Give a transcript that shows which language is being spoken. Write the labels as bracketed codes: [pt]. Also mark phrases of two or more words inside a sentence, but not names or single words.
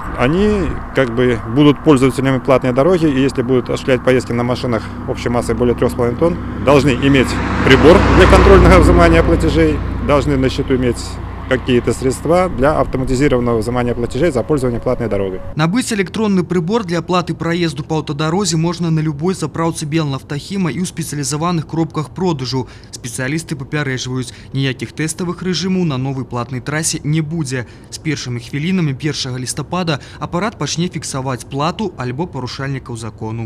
[ru] Они как бы будут пользователями платной дороги дороги, и если будут осуществлять поездки на машинах общей массой более 3,5 тонн, должны иметь прибор для контрольного взимания платежей, должны на счету иметь какие-то средства для автоматизированного взимания платежей за пользование платной дорогой. [be] Набыть электронный прибор для оплаты проезду по аўтадарозе можна на любой заправцы Белнафтахіма і ў спецыялізаваных кропках продажу. Спецыялісты папярэджваюць, ніякіх тэставых рэжымаў на новай платнай трасе не будзе. З першымі хвілінамі 1 лістапада апарат пачне фіксаваць плату альбо парушальнікаў закону.